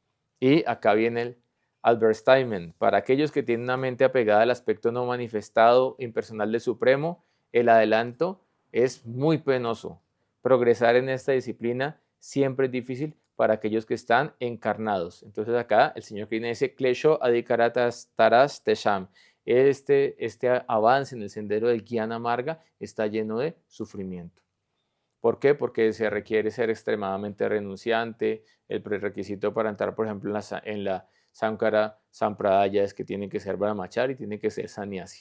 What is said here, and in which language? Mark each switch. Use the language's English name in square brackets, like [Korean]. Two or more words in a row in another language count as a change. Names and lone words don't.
[Spanish] Y acá viene el advertisement. Para aquellos que tienen una mente apegada al aspecto no manifestado, impersonal del Supremo, el adelanto es muy penoso. Progresar en esta disciplina siempre es difícil para aquellos que están encarnados. Entonces acá el Señor Krishna dice, [Sanskrit] क्लेशो अधिकतरस् तेषाम्. [Spanish] Este avance en el sendero del [Sanskrit] ज्ञान मार्ग [Spanish] está lleno de sufrimiento. ¿Por qué? Porque se requiere ser extremadamente renunciante. El prerequisito para entrar, por ejemplo, en la Sankara Sampradaya es que tiene que ser brahmachari y tiene que ser sannyasi.